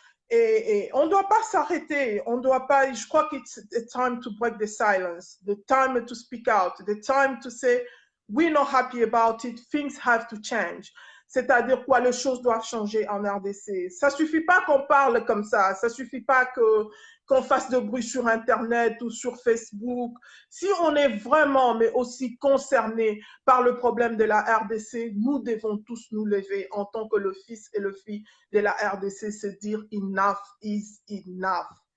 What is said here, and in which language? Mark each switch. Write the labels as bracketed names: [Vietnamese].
[French] Et on ne doit pas s'arrêter. On doit pas. Je crois que [English] it's time to break the silence, the time to speak out, the time to say we're not happy about it. Things have to change. [French] C'est-à-dire quoi, les choses doivent changer en RDC. Ça suffit pas qu'on parle comme ça. Ça suffit pas qu'on fasse de bruit sur Internet ou sur Facebook. Si on est vraiment, mais aussi concerné par le problème de la RDC, nous devons tous nous lever en tant que le fils et le fille de la RDC, se dire [English] enough is enough.